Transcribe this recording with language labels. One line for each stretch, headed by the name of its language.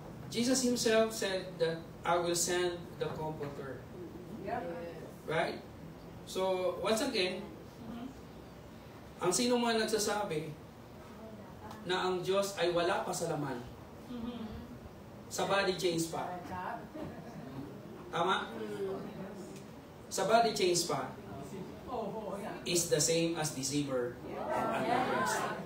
English: Jesus himself said that I will send the Comforter. Right?
Filipino: So, once again, ang sino man nagsasabi na ang Diyos ay wala pa sa laman, sa body change pa. Tama?
English: Sa body change pa is the same as deceiver and antichrist.